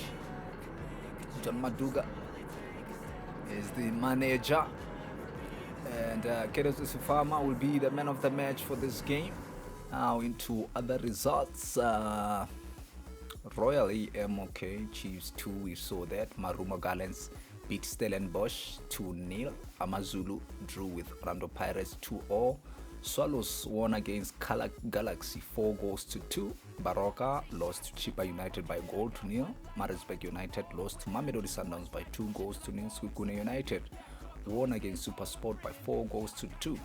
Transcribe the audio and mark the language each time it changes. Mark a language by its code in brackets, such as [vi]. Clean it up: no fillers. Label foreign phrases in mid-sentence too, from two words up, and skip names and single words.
[en] John Maduga is the manager, and Keresu Sifama will be the man of the match for this game. Now into other results. Royal AM, okay, Chiefs 2, we saw that. Marumo Gallants beat Stellenbosch 2-0. Amazulu drew with Orlando Pirates 2-0. Swallows won against Galaxy 4-2. Baroka lost to Chipa United by 1-0. Maritzburg United lost to Mamelodi Sundowns by 2-0. Swikune United won against Supersport by 4-2.